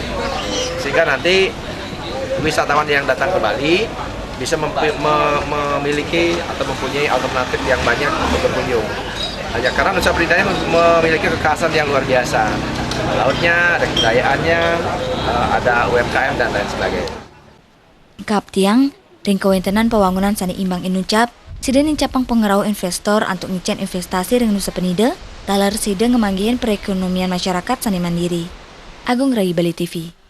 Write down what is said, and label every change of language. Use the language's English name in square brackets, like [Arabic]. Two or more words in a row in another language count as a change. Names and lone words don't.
[Indonesian] Sehingga nanti wisatawan yang datang ke Bali bisa memiliki atau mempunyai alternatif yang banyak untuk berkunjung. Hanya karena Nusa Penida memiliki kekhasan yang luar biasa. Lautnya, ada kebudayaannya, ada UMKM dan lain sebagainya. [Balinese] Kap tiang, ring kewentenan pembangunan sani imbang inucap, sida nincapang pengerau investor untuk ngicen investasi ring Nusa Penida, talar sida ngemanggiin perekonomian masyarakat sani mandiri. Agung Rai Bali TV.